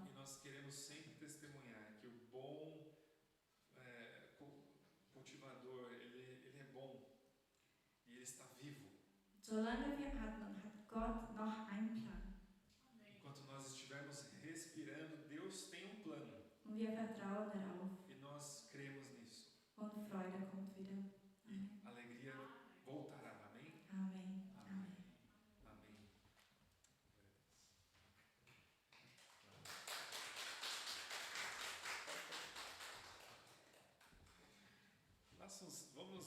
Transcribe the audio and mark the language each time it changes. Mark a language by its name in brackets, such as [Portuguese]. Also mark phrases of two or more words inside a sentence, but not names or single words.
[Portuguese] E nós queremos sempre testemunhar que o bom cultivador, ele é bom e ele está vivo. [German] Solange wir atmen, hat Gott noch einen Plan. [Portuguese] Enquanto nós estivermos respirando, Deus tem um plano [German] Und wir vertrauen darauf. [Portuguese] e nós cremos nisso. [German] Und Freude kommt wieder. [Portuguese] E a alegria voltará. Amém? [German] Amen. [Portuguese] Amém. [German] Amen. [Portuguese] Amém. Vamos